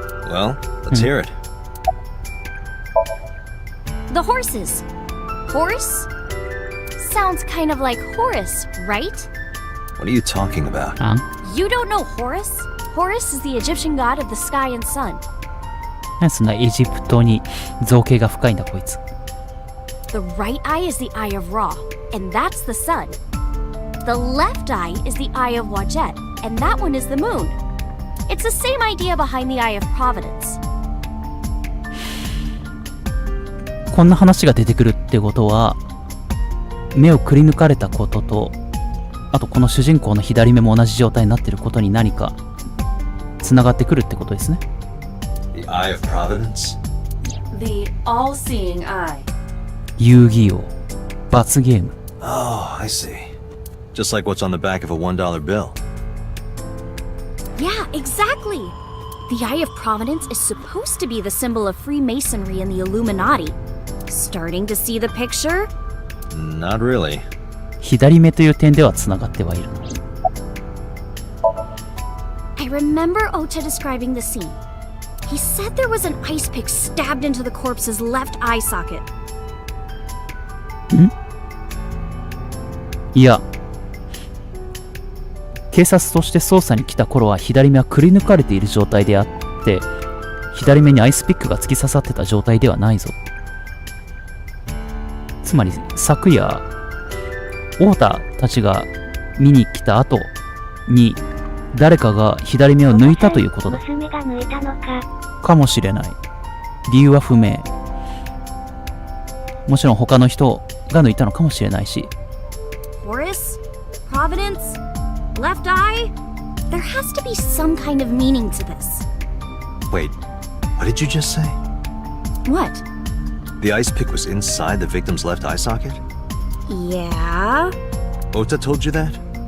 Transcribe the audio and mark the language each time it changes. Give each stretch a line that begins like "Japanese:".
English: Well, let's hear it. The horses. Horse? Sounds kind of like Horus, right? What are you talking about? You don't know Horus? Horus is the Egyptian god of the sky and sun.
Japanese: そんなエジプトに造形が深いんだこいつ。
English: The right eye is the eye of Ra, and that's the sun. The left eye is the eye of Wadjet, and that one is the moon. It's the same idea behind the eye of Providence.
Japanese: こんな話が出てくるってことは、目をくり抜かれたことと、あとこの主人公の左目も同じ状態になっていることに何かつながってくるってことですね。
English: The Eye of Providence? The all-seeing eye.
Japanese: 遊戯王、罰ゲーム。
English: Oh, I see. Just like what's on the back of a $1 bill. Yeah, exactly. The Eye of Providence is supposed to be the symbol of Freemasonry and the Illuminati. Starting to see the picture? Not really.
Japanese: 左目という点ではつながってはいる。
English: I remember Ota describing the scene. He said there was an ice pick stabbed into the corpse's left eye socket.
Japanese: いや、警察として捜査に来た頃は左目はくり抜かれている状態であって、左目にアイスピックが突き刺さってた状態ではないぞ。つまり昨夜オータたちが見に来た後に誰かが左目を抜いたということだ。娘が抜いたのか。かもしれない。理由は不明。もちろん他の人が抜いたのかもしれないし。
English: Horus? Providence? Left eye? There has to be some kind of meaning to this. Wait, what did you just say? What? The ice pick was inside the victim's left eye socket? Yeah? Ota told you that?